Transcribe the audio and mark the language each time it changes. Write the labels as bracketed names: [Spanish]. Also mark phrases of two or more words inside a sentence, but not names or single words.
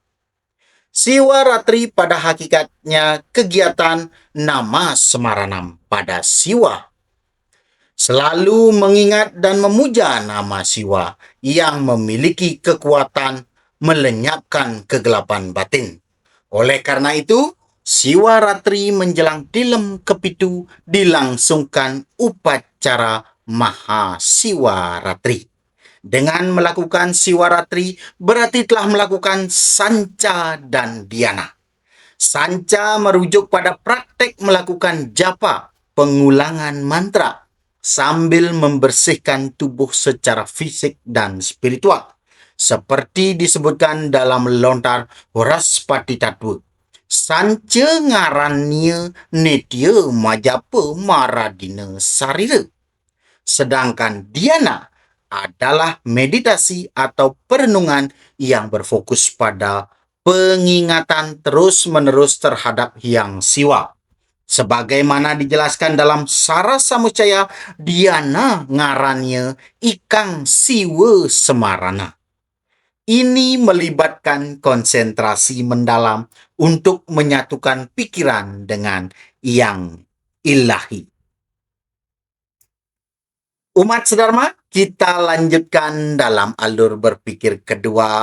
[Indonesian] Siwaratri pada hakikatnya kegiatan [Sanskrit] nama semaranam [Indonesian] pada Siwa. Selalu mengingat dan memuja nama Siwa yang memiliki kekuatan melenyapkan kegelapan batin. Oleh karena itu, Siwaratri menjelang tilem kepitu dilangsungkan upacara Maha Siwaratri. Dengan melakukan Siwaratri berarti telah melakukan sanca dan dhyana. Sanca merujuk pada praktek melakukan japa, pengulangan mantra, sambil membersihkan tubuh secara fisik dan spiritual, seperti disebutkan dalam lontar Horaspati Tattva. [Kawi] Sanca ngarannya netya majapa maradina sarira. [Indonesian] Sedangkan dhyana adalah meditasi atau perenungan yang berfokus pada pengingatan terus-menerus terhadap Hyang Siwa. Sebagaimana dijelaskan dalam Sarasamucaya, [Kawi] dhyana ngarannya ikang siwa semarana. [Indonesian] Ini melibatkan konsentrasi mendalam untuk menyatukan pikiran dengan yang ilahi. Umat sedharma, kita lanjutkan dalam alur berpikir kedua.